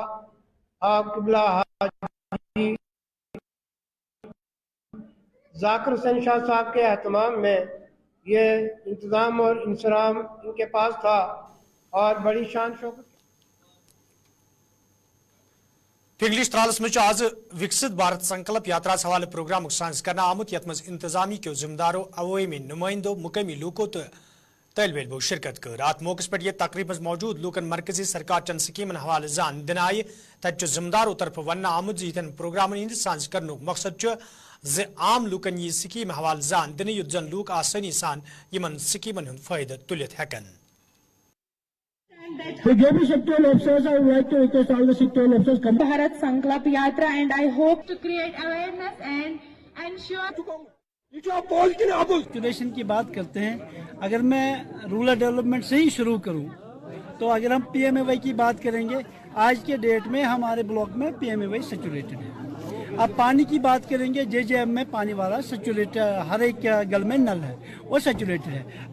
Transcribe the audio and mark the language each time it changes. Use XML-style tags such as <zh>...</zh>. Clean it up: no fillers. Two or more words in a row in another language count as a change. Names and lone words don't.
<hi>आप किबला हाजी जाकिर हुसैन शाह साहब के एहतमाम में ये इंतज़ाम और इंसराम इनके पास था और बड़ी शान शौकत।</hi> <ks>पिंगलिश त्रालस मज आज विकसित भारत संकल्प यात्रा हवाले प्रोग्राम सांस करना आमुत यथ मज इंतजामी के जिम्मेदारों अवामी नुमाइंदों मुकामी लोगों तलब शिरकत कर अत मौके पर यह तकरीब मौजूद लूकन मरकजी सरकार चंद स्कीमन हवाले जान दिन आय तत जिम्मेदारों तरफ वन आमुद यन प्रोग्राम हंद सांस कर मकसद ज आम लूकन यह स्कीम हवाले जान दिन युत जन लूक आसानी सान यमन स्कीमन हंद फायदा तुलित हेकन।</ks> <en>So</en> <hi>जो भी</hi> <en>sectoral officers I would like to request all the sectoral officers come. Bharat Sankalp Yatra and I hope to create awareness and ensure.</en> <hi>जो आप बोल के ना सिचुएशन की बात करते हैं, अगर मैं</hi> <en>rural development</en> <hi>से ही शुरू करूं तो अगर हम PMAY की बात करेंगे आज के डेट में हमारे ब्लॉक में PMAY सैचुरेटेड है। अब पानी की बात करेंगे JJM में पानी वाला सैचुरेटेड हर एक गल में नल है वो सैचुरेटेड है।</hi>